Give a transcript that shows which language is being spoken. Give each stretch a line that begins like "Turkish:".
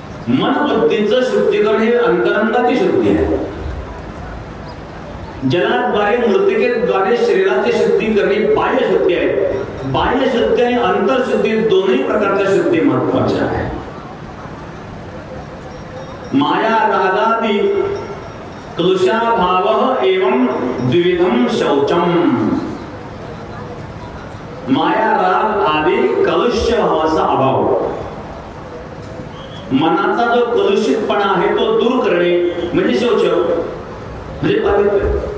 Marathi: मन बुद्धीचं शुद्धीकरण हे अंतरंगाची शुद्धी आहे. जलाद्वारे मृतिकेद्वारे शरीराची शुद्धी करणे बाह्य शुद्धी आहे. बाह्य शुद्धी आणि अंतरशुद्धी दोन्ही प्रकारच्या शुद्धी महत्वाच्या आहे.
Sanskrit: माया रागादि क्लुषाभावः एवं द्विविधम शौचम.
Marathi: माया राग आदी कलुष्य भावाचा अभाव, मनाचा जो कलुषितपणा आहे तो दूर करणे म्हणजे शौच, म्हणजे पावित्र्य.